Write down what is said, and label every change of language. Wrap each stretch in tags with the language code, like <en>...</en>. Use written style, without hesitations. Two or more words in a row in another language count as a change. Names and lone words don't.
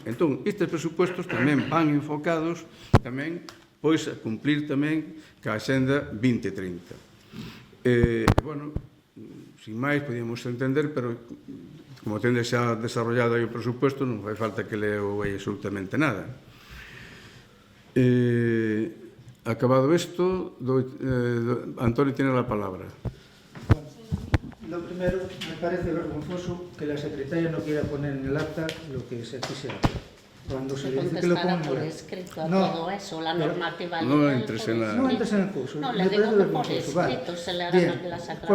<gl>Entón, estes presupuestos tamén van enfocados tamén pois a cumplir tamén ca Xenda 2030. Bueno, sin máis, podíamos entender, pero como tende xa desarrollado aí o presupuesto, non fai falta que leo aí absolutamente nada. Acabado isto,</gl> <es>Antonio tiene la palabra. Lo primero, me parece vergonzoso que la secretaria no quiera poner en el acta lo que se quisiera. Cuando se le dice que lo ponga por escrito a todo eso, la normativa legal. No entres en el curso. No, le digo que por escrito se le harán las aclaraciones.</es>